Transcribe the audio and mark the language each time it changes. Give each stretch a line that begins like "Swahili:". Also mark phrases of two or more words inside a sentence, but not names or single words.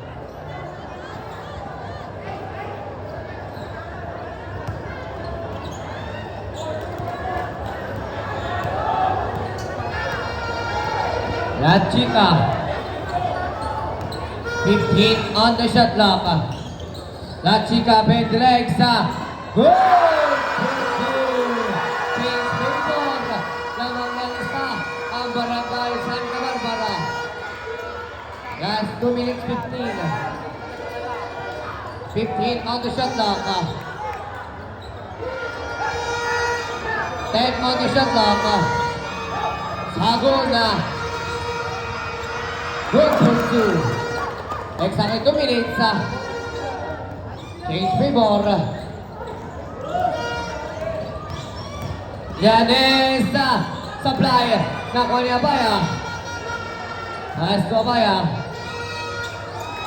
English: La Chica. 15 on the shot clock. La Chica bend legs. Good! James Bacon.
Filipino: Lamang ng isa ang Barangay Santa Barbara.
English: Last 2 minutes 15. 15 on the shot clock. 10 on the shot clock.
Hiligaynon: Sagol na.
English: Good for 2. Exactly 2 minutes. Change favor. Yanes. Supply.
Filipino: Nakuha ni Abaya.
English: Pass to Abaya.